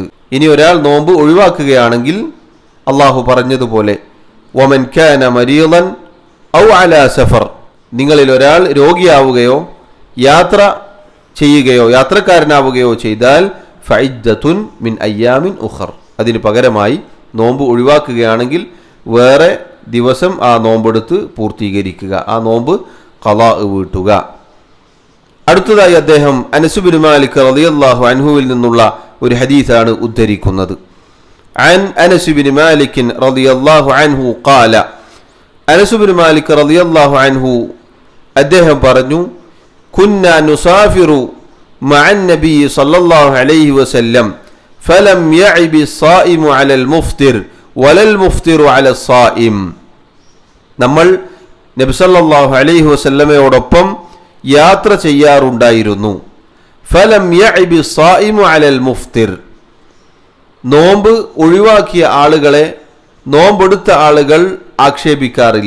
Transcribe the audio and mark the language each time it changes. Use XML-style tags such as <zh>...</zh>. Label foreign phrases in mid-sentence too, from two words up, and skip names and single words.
<ml>ഇനി ഒരാൾ നോമ്പ് ഒഴിവാക്കുകയാണെങ്കിൽ അള്ളാഹു പറഞ്ഞതുപോലെ</ml> <ar>ومن كان مريضا أو على سفر,</ar> <ml>നിങ്ങളിൽ ഒരാൾ രോഗിയാവുകയോ യാത്രക്കാരനാവുകയോ ചെയ്താൽ</ml> <ar>فعدة من أيام أخر,</ar> <ml>അതിന് പകരമായി നോമ്പ് ഒഴിവാക്കുകയാണെങ്കിൽ വേറെ ദിവസം ആ നോമ്പെടുത്ത് പൂർത്തീകരിക്കുക, ആ നോമ്പ് ഖളാ വീട്ടുക. അടുത്തതായി അദ്ദേഹം അനസ് ബിൻ മാലിക്</ml> <ar>رضي الله عنه</ar> <ml>നിന്നുള്ള ഒരു ഹദീസാണ് ഉദ്ധരിക്കുന്നത്.</ml> <ar>عن أنس بن مالك رضي الله عنه قال, أنس بن مالك رضي الله عنه</ar> <ml>അദ്ദേഹം പറഞ്ഞു,</ml> <ar>كنا نسافر مع النبي صلى الله عليه وسلم فلم يعب الصائم على المفطر ولا المفطر على الصائم.</ar> <ml>നമ്മൾ നബി</ml> <ar>صلى الله عليه وسلم</ar> <ml>യാത്ര ചെയ്യാറുണ്ടായിരുന്നു.</ml> <ar>فلم يعب الصائم على المفطر,</ar> <ml>നോമ്പ് ഒഴിവാക്കിയ ആളുകളെ നോമ്പെടുത്ത ആളുകൾ ആക്ഷേപിക്കാറില്ല.</ml>